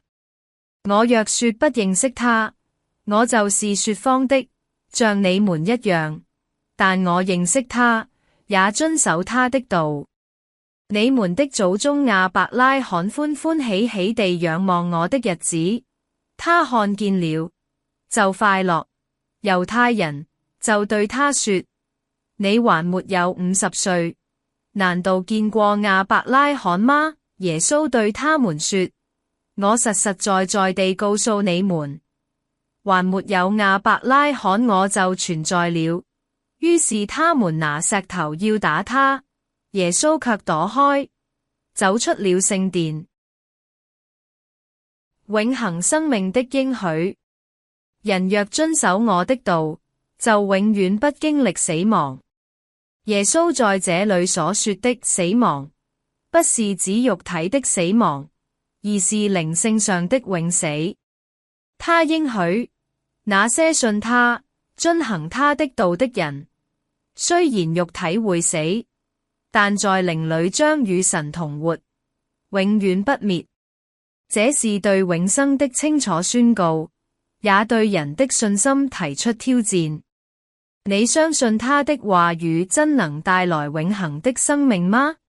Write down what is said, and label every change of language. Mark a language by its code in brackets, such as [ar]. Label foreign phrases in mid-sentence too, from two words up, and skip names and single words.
[zh] 我若說不認識他，我就是說謊的，像你們一樣。但我認識他，也遵守他的道。你們的祖宗亞伯拉罕歡歡喜喜地仰望我的日子，他看見了，就快樂。猶太人就對他說：你還沒有50歲，難道見過亞伯拉罕嗎？耶穌對他們說：我實實在在地告訴你們，還沒有亞伯拉罕，我就存在了。於是他們拿石頭要打他，耶穌卻躲開，走出了聖殿。永恆生命的應許，人若遵守我的道，就永遠不經歷死亡。耶穌在這裏所說的死亡，不是指肉體的死亡，而是靈性上的永死。他應許，那些信他、遵行他的道的人，雖然肉體會死，但在靈裏將與神同活，永遠不滅。這是對永生的清楚宣告，也對人的信心提出挑戰。你相信他的話語真能帶來永恆的生命嗎？